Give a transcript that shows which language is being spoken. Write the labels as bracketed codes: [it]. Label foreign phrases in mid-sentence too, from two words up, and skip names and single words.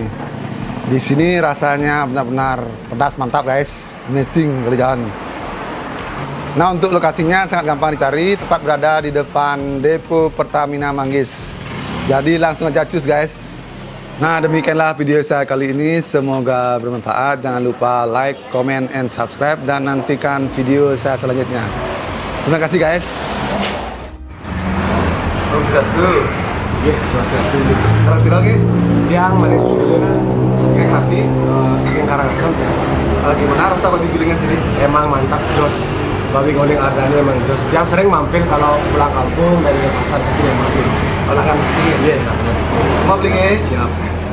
[id] Di sini rasanya benar-benar pedas mantap, guys. Amazing kali jalan. Nah, untuk lokasinya sangat gampang dicari, tepat berada di depan depo Pertamina Manggis. Jadi langsung aja cus, guys. Nah, demikianlah video saya kali ini. Semoga bermanfaat. Jangan lupa [en] like, comment, and subscribe. [id] Dan nantikan video saya selanjutnya. Terima kasih, guys. Om Swastiastu. Iya, swastiastu. Salam lagi. Yang manis gulingnya Saking hati. saking Karangasem ya. Gimana rasa babi gulingnya sini? Emang mantap jos. Babi guling Ardani emang jos. Yang sering mampir kalau pulang kampung dari pasar ke sini masih. Olahan ini. Iya, Semua beli, guys. siap.